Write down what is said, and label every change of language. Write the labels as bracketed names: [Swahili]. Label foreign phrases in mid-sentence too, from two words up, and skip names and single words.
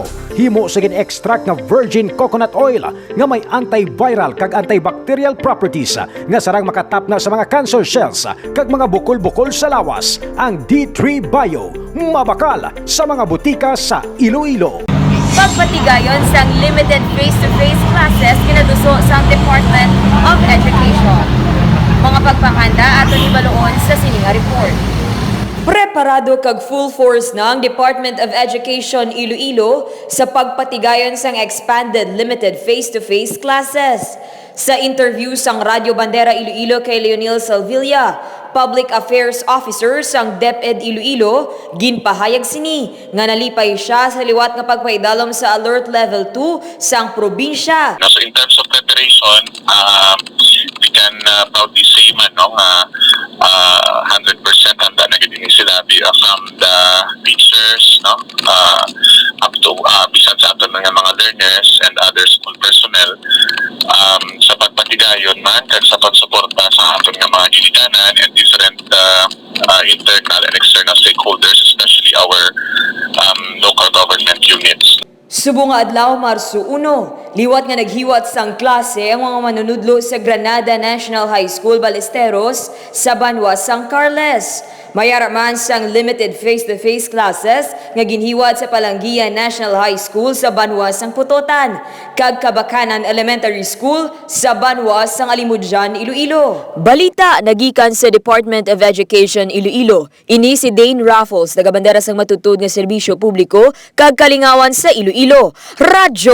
[Hiligaynon] Himo sa gin-extract nga [English] virgin coconut oil [Hiligaynon] nga may antiviral kag [English] antibacterial properties [Hiligaynon] nga sarang makatap na sa mga [English] cancer cells [Hiligaynon] kag mga bukol-bukol sa lawas. Ang D3 Bio mabakal sa mga butika sa Iloilo. Pagpatigayon sang [English] limited face-to-face classes [Hiligaynon] kinaduso sa Department of Education. Mga pagpanganda ato ni Baloon sa sininga report. Preparado kag [English] full force [Hiligaynon] na ang Department of Education Iloilo sa pagpatigayon sang [English] expanded limited face-to-face classes. [Hiligaynon] Sa interview sang Radyo Bandera Iloilo kay Leonel Salvilla, [English] Public Affairs Officer [Hiligaynon] sang DepEd Iloilo, ginpahayag sini nga nalipay siya sa liwat nga pagpaidalom sa Alert Level 2 sang probinsya. [English] So in terms of preparation, we can proudly say [Hiligaynon] man no nga 100% handa na gid sila [English] from the teachers no up to [Hiligaynon] bisan sa aton mga [English] learners and other school personnel [Hiligaynon] sa pagpatigayon man kag sa pagsuporta sa aton nga mga ginikanan [English] and different internal and external stakeholders, especially our local government units. [Hiligaynon] Subong nga adlaw Marso 1, liwat nga naghiwat sang klase ang mga manunudlo sa Granada National High School Ballesteros sa Banwa, San Carles. Mayara man sang [English] limited face-to-face classes [Hiligaynon] nga ginhiwat sa Palanggian National High School sa Banwa, Sang Putotan, kag Kabakanan Elementary School sa Banwa, Sang Alimudjan, Iloilo. Balita nagikan sa Department of Education Iloilo. Ini si Dane Raffles, nagabandera sang matutud nga serbisyo publiko kag kalingawan sa Iloilo.